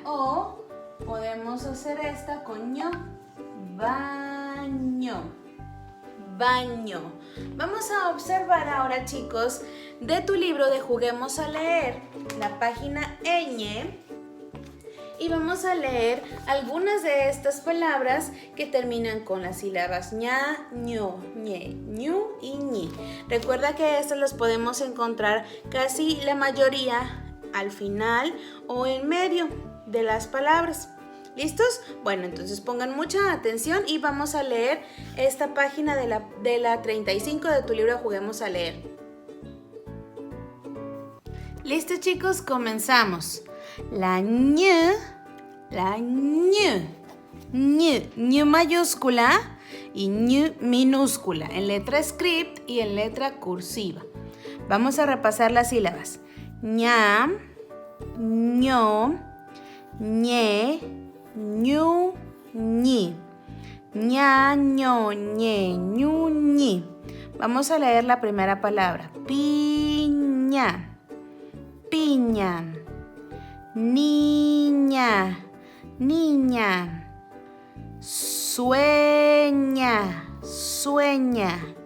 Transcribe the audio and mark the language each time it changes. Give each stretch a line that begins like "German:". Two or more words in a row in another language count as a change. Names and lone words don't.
Spanish: O podemos hacer esta con ño, baño, baño. Vamos a observar ahora, chicos, de tu libro de Juguemos a Leer, la página ñ, y vamos a leer algunas de estas palabras que terminan con las sílabas ña, ño, ñe, ñu y ñi. Recuerda que estas las podemos encontrar casi la mayoría al final o en medio de las palabras. ¿Listos? Bueno, entonces pongan mucha atención y vamos a leer esta página de la 35 de tu libro Juguemos a Leer. ¿Listos, chicos? Comenzamos. La ñ, ñ mayúscula y ñ minúscula, en letra script y en letra cursiva. Vamos a repasar las sílabas. ña, ño, ñe, ñu, ñi. Ña, ño, ñe, ñu, ñi. Vamos a leer la primera palabra. Piña, piña. Niña, niña. Sueña, sueña.